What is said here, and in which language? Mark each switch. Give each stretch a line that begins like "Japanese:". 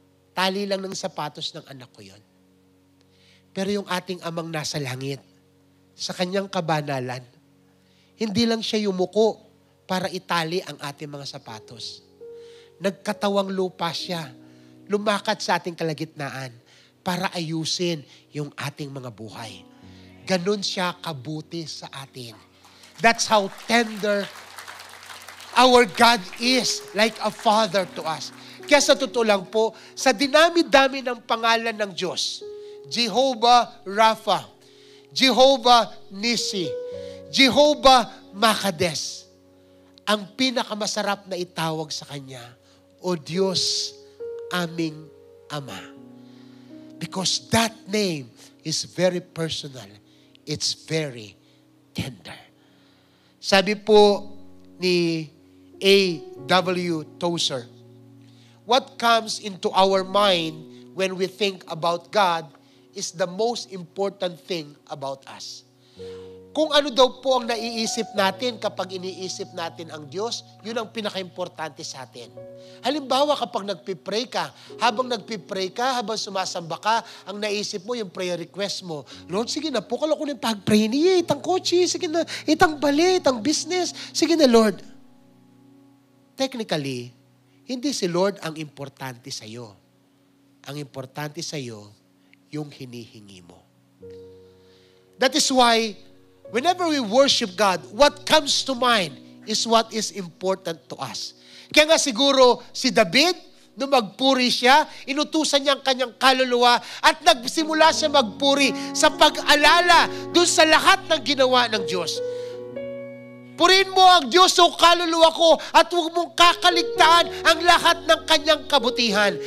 Filipino: Tali lang ng sapatos ng anak ko yun. Pero yung ating amang nasa langit, sa kanyang kabanalan, hindi lang siya yumuko para itali ang ating mga sapatos. Nagkatawang lupa siya, lumakad sa ating kalagitnaan para ayusin yung ating mga buhay. Ganon siya kabuti sa atin.
English: That's how tender our God is, like a father to us.
Filipino: Kaya sa totoo lang po, sa dinami-dami ng pangalan ng Diyos, Jehovah Rapha, Jehovah Nissi, Jehovah Makades, ang pinakamasarap na itawag sa Kanya, O Diyos, aming Ama.
English: Because that name is very personal. It's very tender.
Filipino: Sabi po ni
English: A.W. Tozer, what comes into our mind when we think about God is the most important thing about us.
Filipino: Kung ano daw po ang naiisip natin kapag iniisip natin ang Diyos, yun ang pinaka-importante sa atin. Halimbawa, kapag nagpipray ka, habang sumasamba ka, ang naisip mo yung prayer request mo. Lord, sige na po, kala ko ng pag-pray niya, itang kotse, sige na, itang bali, itang business, sige na Lord.
English: Technically,
Filipino: hindi si Lord ang importante sa'yo. Ang importante sa'yo, yung hinihingi mo.
English: That is why, whenever we worship God, what comes to mind is what is important to us.
Filipino: Kaya nga siguro si David, nung magpuri siya, inutusan niya ang kanyang kaluluwa at nagsimula siya magpuri sa pag-alala dun sa lahat ng ginawa ng Diyos. Purihin mo ang Diyos o kaluluwa ko at huwag mong kakaligtaan ang lahat ng kanyang kabutihan.